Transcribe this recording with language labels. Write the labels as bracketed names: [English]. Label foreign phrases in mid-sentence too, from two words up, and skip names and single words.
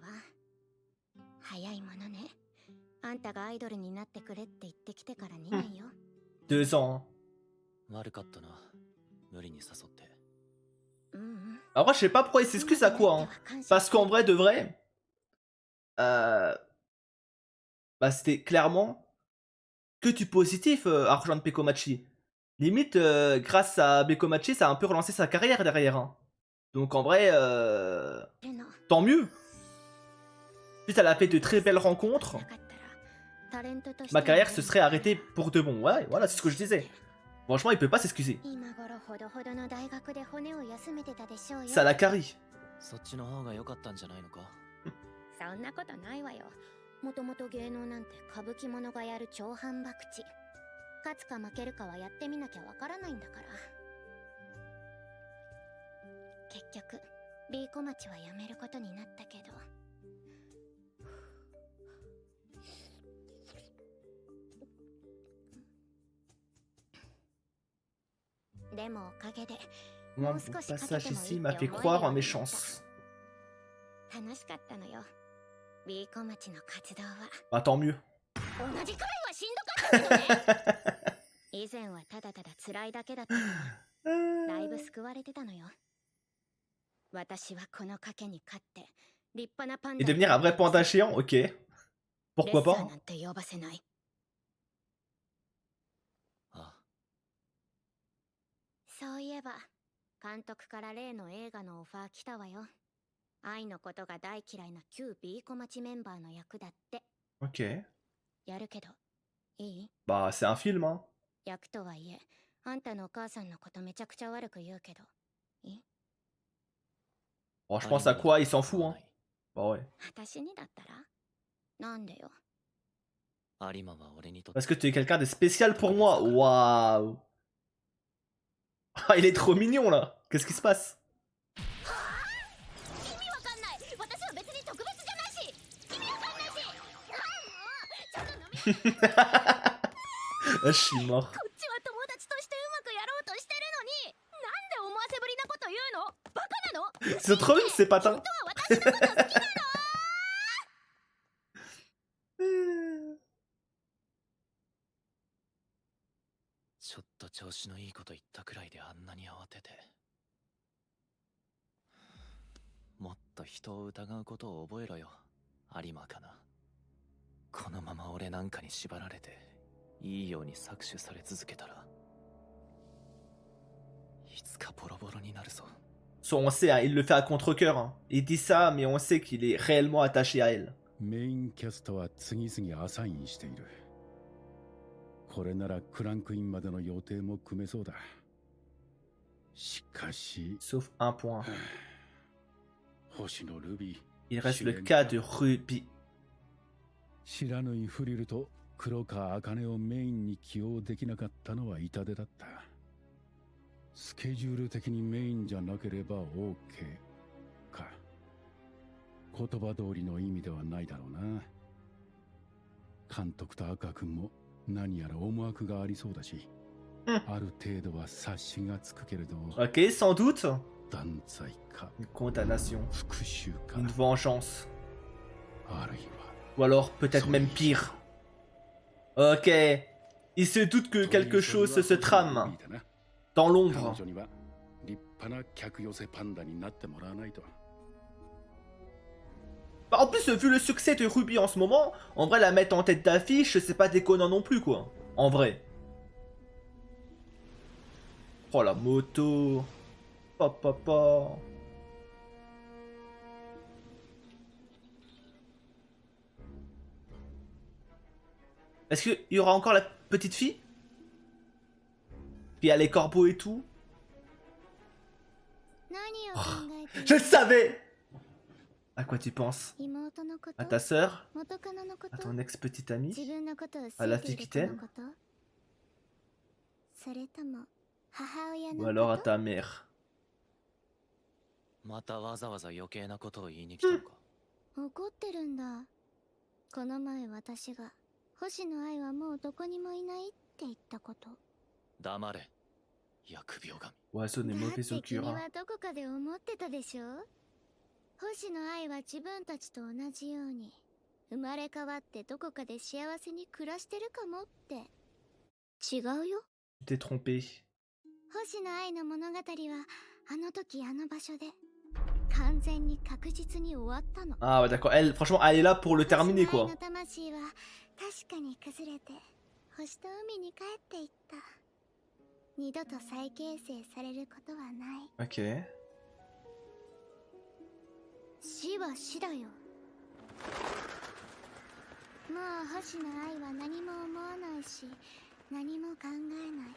[Japanese] 早いものね。あんたがアイドルになってくれって言ってきてから2年よ。 [French] 2 ans. [Japanese] 悪かったな。無理に誘って。 [French] Après, je sais pas pourquoi il s'excuse à quoi, hein. Parce qu'en vrai, de vrai, bah, c'était clairement que du positif, argent de Pekomachi. Limite, grâce à Bekomachi, ça a un peu relancé sa carrière derrière, hein. Donc en vrai, tant mieux. Ensuite, elle a fait de très belles rencontres. Ma carrière se serait arrêtée pour de bon. Ouais, voilà, c'est ce que je disais. Franchement, il peut pas s'excuser. Ça la carie. [Japanese] そっちの方が良かったんじゃないのか。そんなことないわよ。もともと芸能なんて歌舞伎者がやる超反博打。勝つか負けるかはやってみなきゃわからないんだから。結局、ビーコ町は辞めることになったけど。でもおかげで、もう少しかけてもいいって思えるようになった。 [French] passage ici m'a fait croire en mes chances. [Japanese] 楽しかったのよ。ビーコ町の活動は。 [French] Bah tant mieux. [Japanese] 同じくらいはしんどかったけどね。以前はただただ辛いだけだったのに、だいぶ救われてたのよ。私はこの賭けに勝って立派なパンダ [French] Et devenir un vrai panda géant, ok. Pourquoi [Japanese] レッサー [French] pas? [Japanese] なんて呼ばせない。ああ。そういえば監督から例の映画のオファー来たわよ。愛のことが大嫌いな旧ビーコ町メンバーの役だって。 [French] Ok. [Japanese] やるけどいい [French] Bah, c'est un film, hein. [Japanese] 役とはいえ、あんたのお母さんのことめちゃくちゃ悪く言うけど、いい [French] Bon, je pense à quoi, il s'en fout, hein. [Japanese] ない [French] Bah ouais. [Japanese] 私にだったらなんでよ。有馬は俺にとって [French] Parce que tu es quelqu'un de spécial pour moi. Waouh. Ah, il est trop mignon, là. Qu'est-ce qui se passe? [Japanese] 意味わかんない。私は別に特別じゃないし、意味わかんないし。ちょっと飲み [French] Ah, je suis mort. [Japanese] こっちは友達としてうまくやろうとしてるのに、なんで思わせぶりなこと言うの？バカなの？ [French] Ils sont trop mimes, ces patins. [Japanese] 私のこと好きなの？ちょっと調子のいいこと言ったくらいであんなに慌てて。もっと人を疑うことを覚えろよ、有馬かな。このまま俺なんかに縛られていいように搾取され続けたらいつかボロボロになるぞ。 [French] Soit on sait, hein, il le fait à contre-cœur. Hein. Il dit ça, mais on sait qu'il est réellement attaché à elle. [Japanese] メインキャストは次々アサインしている。これならクランクインまでの予定も組めそうだ。しかし、 [French] Sauf un point. [Japanese] 星野ルビー。 [French] Il reste le cas de Ruby. [Japanese] 知らぬいフリルと黒川茜をメインに起用できなかったのは痛手だった。スケジュール的にメインじゃなければ OK か。言葉通りの意味ではないだろうな。監督と赤君も何やら思惑がありそうだし、ある程度は察しがつくけれど、 [French] Ok, sans doute. [Japanese] 断罪か [French] Une condamnation. [Japanese] 復讐か、 [French] Une vengeance. [Japanese] あるいは [French] Ou alors peut-être même pire. Ok. Il se doute que quelque chose se trame. Dans l'ombre. [Japanese] 彼女には立派な客寄せパンダになってもらわないと。 [French] Bah, en plus, vu le succès de Ruby en ce moment, en vrai, la mettre en tête d'affiche, c'est pas déconnant non plus, quoi. En vrai. Oh, la moto. Papa. Est-ce qu'il y aura encore la petite fille? Puis il y a les corbeaux et tout. [Japanese] 何を考えて [French] Je le savais! À quoi tu penses? [Japanese] 妹のこと [French] À ta sœur? [Japanese] 元カノのこ [French] À [Japanese] と [French] ton ex-petite amie? [Japanese] 自分のことを好 [French] à la [Japanese] いて [French] fille [Japanese] い [French] qui [Japanese] る子 [French] t'aime? [Japanese] のことそれとも母親 [French] Ou [Japanese] の [French] alors à [Japanese] こと [French] ta mère? [Japanese] またわざわざ余計なことを言いに来たのか。怒ってるんだ。この前私が星野愛はもうどこにもいないって言ったこと。黙れ、疫病神。 [French] Oiseau des [Japanese] だっ [French] mauvais [Japanese] て君 [French] augures. [Japanese] はどこかで思ってたでしょ。星野愛は自分たちと同じように生まれ変わってどこかで幸せに暮らしてるかもって。違うよ。 [French] Tu t'es trompé. [Japanese] 星野愛の物語はあの時あの場所で完全に確実に終わったの。 [French] Ah ouais, d'accord. Elle, franchement, elle est là pour le terminer, [Japanese] 星野 [French] quoi. [Japanese] 愛の魂は確かに崩れて星と海に帰っていった。二度と再形成されることはない。 [French] Ok. [Japanese] 死は死だよ。もう星野愛は何も思わないし何も考えない。